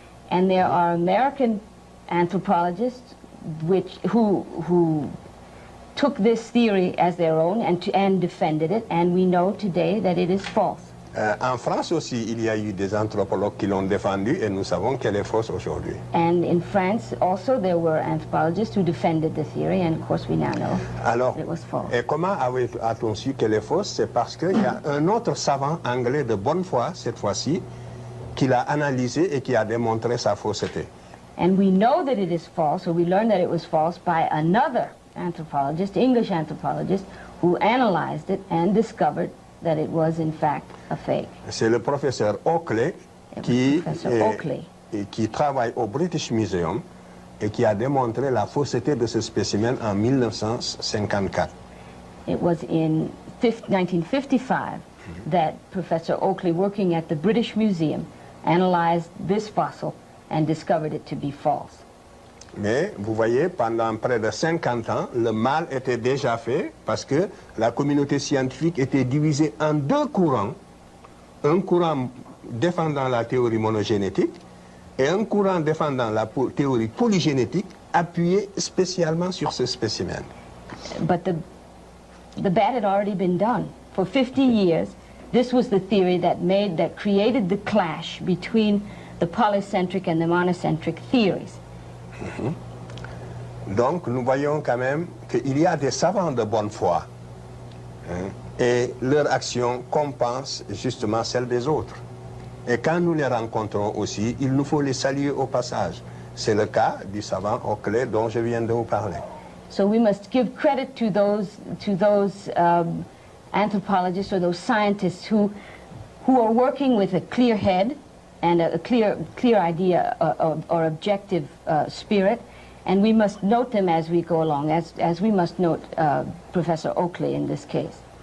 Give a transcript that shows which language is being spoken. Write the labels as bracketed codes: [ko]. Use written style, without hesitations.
[en] And there are American anthropologists who took this theory as their own and defended it, and we know today that it is false. [fr] En France aussi, il y a eu des anthropologues qui l'ont défendue et nous savons qu'elle est fausse aujourd'hui. [en] And in France also there were anthropologists who defended the theory, and of course we now know that it was false. [fr] Et comment a-t-on su qu'elle est fausse? C'est parce qu'il y a un autre savant anglais de bonne foi, cette fois-ci, qui l'a analysé et qui a démontré sa fausseté. [en] And we know that it is false, or we learned that it was false by another anthropologist, English anthropologist, who analyzed it and discovered that it was in fact a fake. [fr] C'est le professeur Oakley qui travaille au British Museum et qui a démontré la fausseté de ce spécimen en 1954. [en] It was in 1955 that Professor Oakley, working at the British Museum, analyzed this fossil and discovered it to be false. [fr] Mais vous voyez, pendant près de 50 ans, le mal était déjà fait parce que la communauté scientifique était divisée en deux courants. Un courant défendant la théorie monogénétique et un courant défendant la théorie polygénétique appuyé spécialement sur ce spécimen. [en] But the bad had already been done. For 50 years, this was the theory that created the clash between the polycentric and the monocentric theories. [fr] Donc nous voyons quand même qu'il y a des savants de bonne foi et leur action compense justement celle des autres. Et quand nous les rencontrons aussi, il nous faut les saluer au passage. C'est le cas du savant Oakley dont je viens de vous parler. [en] So we must give credit to those anthropologists or those scientists who are working with a clear head and a clear idea or objective spirit, and we must note them as we go along, as we must note Professor Oakley in this case.